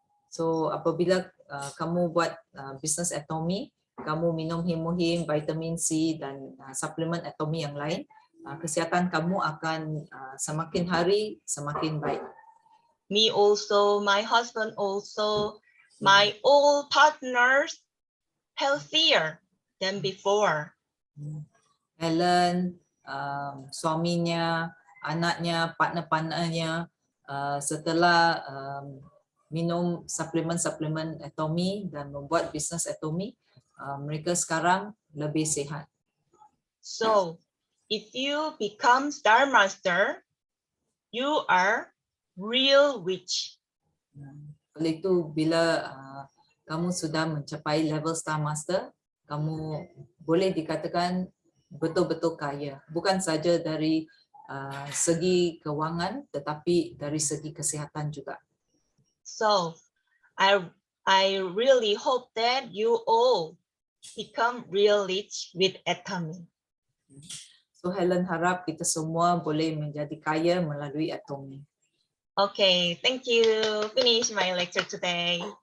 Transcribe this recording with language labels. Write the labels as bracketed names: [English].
[Malay] So apabila kamu buat bisnes Atomy, kamu minum hemohim, vitamin C dan suplemen Atomy yang lain, kesihatan kamu akan semakin hari semakin baik. [English] Me also, my husband also, my all partners healthier than before. [Malay] Helen, suaminya, anaknya, partner-partnernya setelah minum suplemen Atomy dan membuat bisnes Atomy, mereka sekarang lebih sihat. [English] So, if you become Star Master, you are real rich. [Malay] Oleh itu, bila kamu sudah mencapai level Star Master, kamu boleh dikatakan betul-betul kaya. Bukan saja dari segi kewangan, tetapi dari segi kesihatan juga. [English] So, I really hope that you all become real rich with Atomy. [Malay] So Helen harap kita semua boleh menjadi kaya melalui Atomy. [English] Okay, thank you. Finish my lecture today.